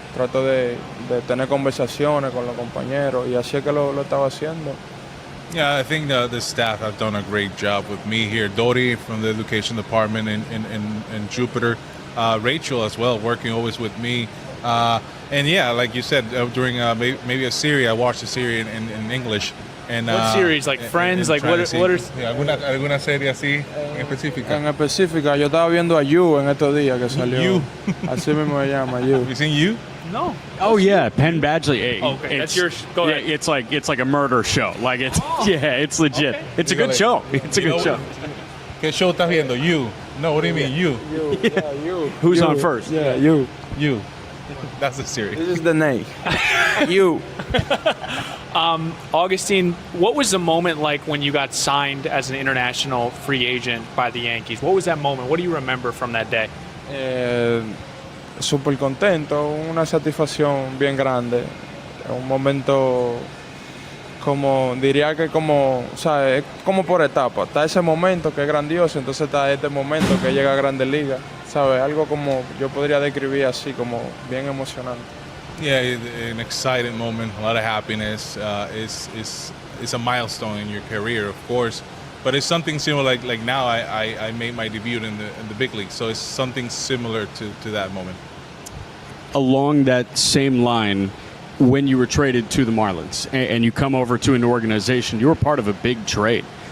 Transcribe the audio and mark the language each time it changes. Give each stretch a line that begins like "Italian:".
Spanish: Trato de tener conversaciones con los compañeros, y así es que lo estaba haciendo.
English: Yeah, I think the staff have done a great job with me here. Dori from the education department in Jupiter, Rachel as well, working always with me. And yeah, like you said, during maybe a series, I watched a series in English. And, what series? Like Friends? Like what are
Spanish: yeah, alguna serie así en específica? En específica, yo estaba viendo a You en estos días que salió.
English: You.
Spanish: Así mismo se llama, You.
English: You seen You? No. Oh yeah, Penn Badgley. Okay, that's your. Go ahead. Yeah, it's like a murder show. Like it's it's legit. Okay. It's a good show. It's a good show.
Spanish: ¿Qué show estás viendo?
English: You. No, what do you mean You? Yeah, You. Who's You. on first? Yeah, You. You. That's the series. This is the name. You. Augustine, what was the moment like when you got signed as an international free agent by the Yankees? What was that moment? What do you remember from that day?
Spanish: Súper contento, una satisfacción bien grande, un momento diría que o sea, es como por etapa. Está ese momento que es grandioso, entonces está este momento que llega a Grandes Ligas, ¿sabes? Algo como yo podría describir así, como bien emocionante.
English: Yeah, an exciting moment, a lot of happiness. It's a milestone in your career, of course, but it's something similar. Like now, I made my debut in the big league, so it's something similar to that moment. Along that same line, when you were traded to the Marlins and you come over to an organization, you were part of a big trade.